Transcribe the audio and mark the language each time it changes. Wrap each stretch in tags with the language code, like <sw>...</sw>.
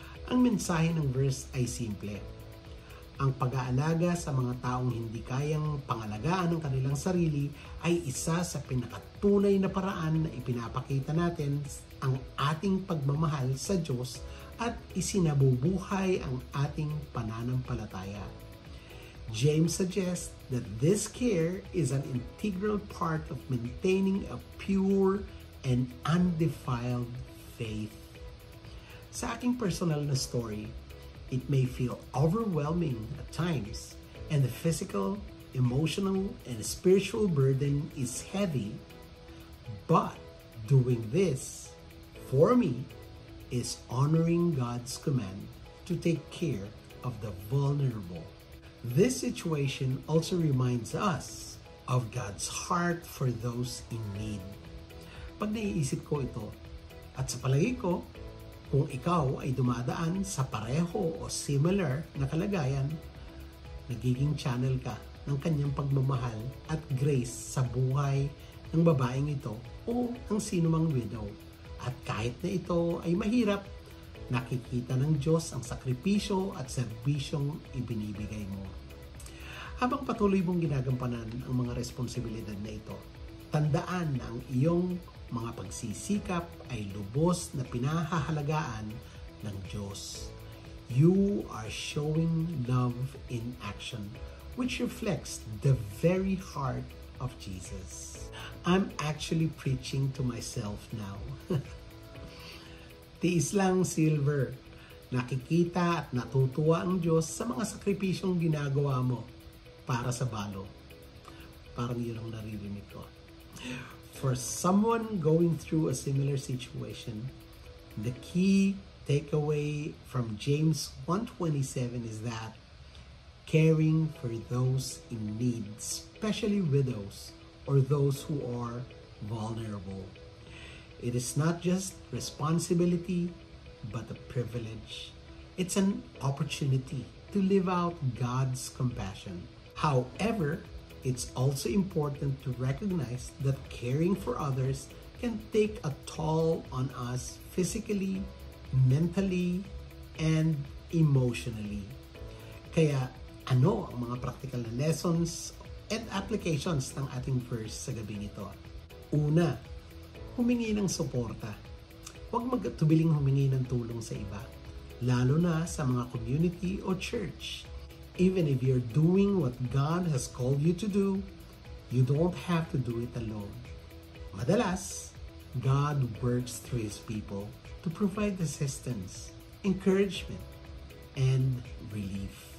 <tl>Ang mensahe ng verse ay simple. Ang pag-aalaga sa mga taong hindi kayang pangalagaan ng kanilang sarili ay isa sa pinakatunay na paraan na ipinapakita natin ang ating pagmamahal sa Diyos at isinabubuhay ang ating pananampalataya.</tl> <en>James suggests that this care is an integral part of maintaining a pure and undefiled faith.</en> <tl>Sa aking personal na</tl> <en>story, it may feel overwhelming at times, and the physical, emotional, and spiritual burden is heavy. But doing this, for me, is honoring God's command to take care of the vulnerable. This situation also reminds us of God's heart for those in need.</en> <tl>Pag naiisip ko ito, at sa palagay ko, kung ikaw ay dumadaan sa pareho o similar na kalagayan, nagiging channel ka ng kanyang pagmamahal at grace sa buhay ng babaeng ito o ng sinumang widow. At kahit na ito ay mahirap, nakikita ng Diyos ang sakripisyo at serbisyong ibinibigay mo. Habang patuloy mong ginagampanan ang mga responsibilidad na ito, tandaan na ang iyong mga pagsisikap ay lubos na pinahahalagaan ng Diyos.</tl> <en>You are showing love in action, which reflects the very heart of Jesus. I'm actually preaching to myself now.</en> <tl>Tiis lang, Silver. Nakikita at natutuwa ang Diyos sa mga sakripisyong ginagawa mo para sa balo. Parang yun ang naririnig ko.</tl> <en>For someone going through a similar situation, the key takeaway from James 1:27 is that caring for those in need, especially widows or those who are vulnerable. It is not just responsibility, but a privilege. It's an opportunity to live out God's compassion. However, it's also important to recognize that caring for others can take a toll on us physically, mentally, and emotionally.</en> <tl>Kaya ano ang mga practical na lessons and applications ng ating verse sa gabi nito? Una, humingi ng suporta. Huwag magtubiling humingi ng tulong sa iba, lalo na sa mga community o church.</tl> <en>Even if you're doing what God has called you to do, you don't have to do it alone. Madalas, God works through His people to provide assistance, encouragement, and relief.</en>